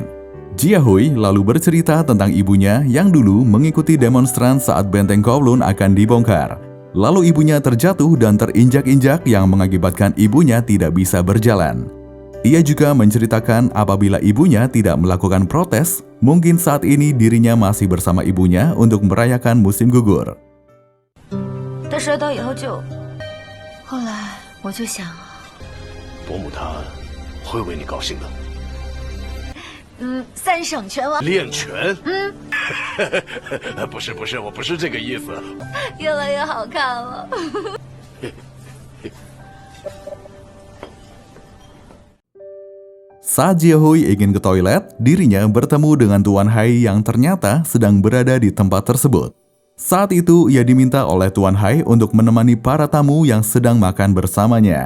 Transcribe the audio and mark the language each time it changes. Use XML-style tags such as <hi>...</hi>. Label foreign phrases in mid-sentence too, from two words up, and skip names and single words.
<id>Jiahui lalu bercerita tentang ibunya yang dulu mengikuti demonstran saat benteng Kowloon akan dibongkar. Lalu ibunya terjatuh dan terinjak-injak yang mengakibatkan ibunya tidak bisa berjalan. Ia juga menceritakan apabila ibunya tidak melakukan protes, mungkin saat ini dirinya masih bersama ibunya untuk merayakan musim gugur.</id> <zh>他摔倒以后后来我就想，伯母她会为你高兴的。三省拳王练拳？不是，我不是这个意思。越来越好看了。</zh> <id>Saat Jiahui ingin ke toilet, dirinya bertemu dengan Tuan Hai yang ternyata sedang berada di tempat tersebut. Saat itu, ia diminta oleh Tuan Hai untuk menemani para tamu yang sedang makan bersamanya.</id>